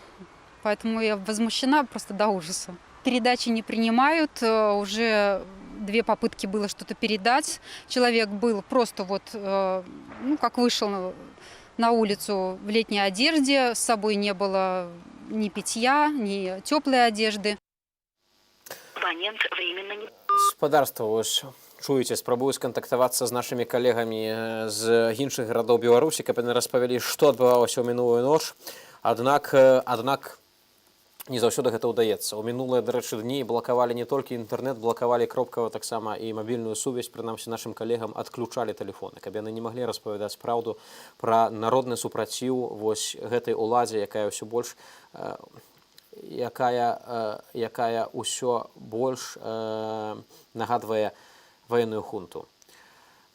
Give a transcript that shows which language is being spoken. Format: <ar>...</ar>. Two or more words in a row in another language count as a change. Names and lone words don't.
<ru>Поэтому я возмущена просто до ужаса. Передачи не принимают, уже 2 попытки было что-то передать. Человек был просто вот, ну, как вышел на улицу в летней одежде, с собой не было ни питья, ни теплой одежды. Абонент временно не...</ru> <be>Спадарства, вось чуеце, спрабую скантактавацца з нашымі калегамі з іншых гарадоў Беларусі, каб яны распавялі, што адбывалася ў мінулую ноч. Аднак не заўсёды гэта ўдаецца. У мінулыя, дарэчы, дні блакавалі не толькі інтэрнэт, блакавалі кропкава таксама і мабільную сувязь, прынамсі нашым калегам адключалі тэлефоны, каб яны не маглі распавядаць праўду пра народны супраціў вось гэтай уладзе, якая ўсё больш нагадвае ваенную хунту.</be>